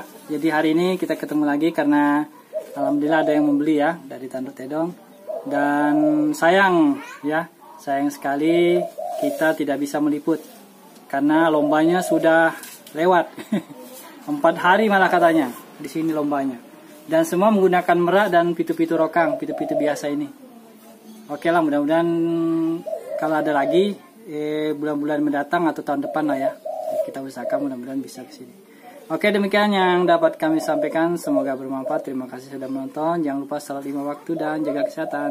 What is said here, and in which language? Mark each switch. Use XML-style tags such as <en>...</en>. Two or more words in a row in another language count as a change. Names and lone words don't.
<id>Jadi hari ini kita ketemu lagi karena alhamdulillah ada yang membeli ya dari Tanduk Tedong. Dan sayang sekali kita tidak bisa meliput karena lombanya sudah lewat. 4 hari malah katanya di sini lombanya. Dan semua menggunakan merak dan pitu-pitu rokang, pitu-pitu biasa ini. Oke lah, mudah-mudahan kalau ada lagi bulan-bulan mendatang atau tahun depan lah ya. Kita usahakan mudah-mudahan bisa ke sini. Oke, demikian yang dapat kami sampaikan. Semoga bermanfaat. Terima kasih sudah menonton. Jangan lupa salat 5 waktu dan jaga kesehatan.</id>